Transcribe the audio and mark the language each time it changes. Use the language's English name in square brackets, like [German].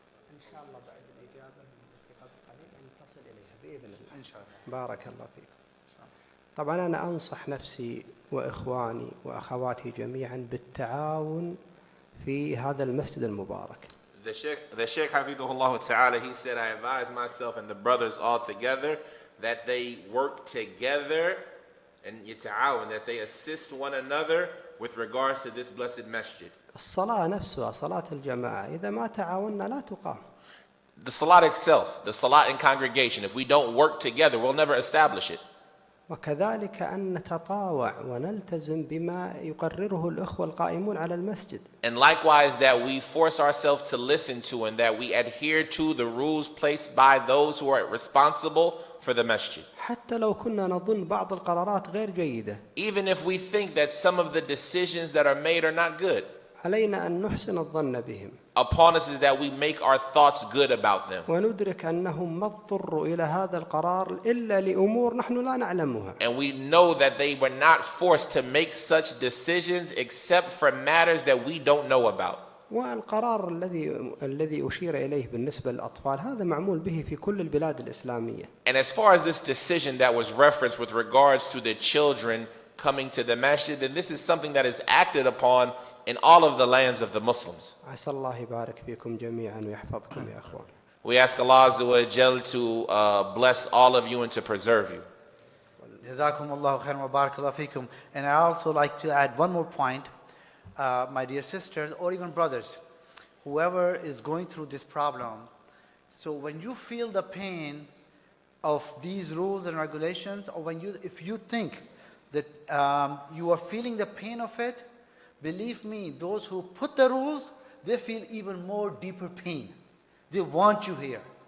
[Arabic] إن شاء الله بعد الإجابة في قبل قليل أن تصل إليها بإذن الله. إن شاء الله. بارك الله فيك. طبعا أنا أنصح نفسي وإخواني وأخواتي جميعا بالتعاون في هذا المسجد المبارك. [English] The Shaykh Hafidhullah Ta'ala, he said, I advise myself and the brothers all together that they work together and yata'awan, that they assist one another with regards to this blessed masjid. [Arabic] الصلاة نفسها صلاة الجماعة إذا ما تعاوننا لا تقام. [English] The salat itself, the salat in congregation, if we don't work together, we'll never establish it. [Arabic] وكذلك أن نتطاوع ونلتزم بما يقرره الأخوة القائمون على المسجد. [English] And likewise that we force ourselves to listen to and that we adhere to the rules placed by those who are responsible for the masjid. [Arabic] حتى لو كنا نظن بعض القرارات غير جيدة. [English] Even if we think that some of the decisions that are made are not good. [Arabic] علينا أن نحسن الظن بهم. [English] Upon us is that we make our thoughts good about them. [Arabic] وندرك أنهم ما اضطروا إلى هذا القرار إلا لأمور نحن لا نعلمها. [English] And we know that they were not forced to make such decisions except for matters that we don't know about. [Arabic] والقرار الذي أشير إليه بالنسبة للأطفال هذا معمول به في كل البلاد الإسلامية. [English] And as far as this decision that was referenced with regards to the children coming to the masjid, then this is something that is acted upon in all of the lands of the Muslims. [Arabic] عسى الله يبارك فيكم جميعا ويحفظكم يا أخوان. [English] We ask Allah Azza wa Jal to bless all of you and to preserve you. [Arabic] Jazakumullahu khairan wa barakallahu feekum. [English] And I also like to add one more point, my dear sisters or even brothers, whoever is going through this problem. So when you feel the pain of these rules and regulations, or if you think that you are feeling the pain of it, believe me, those who put the rules, they feel even more deeper pain. They want you here.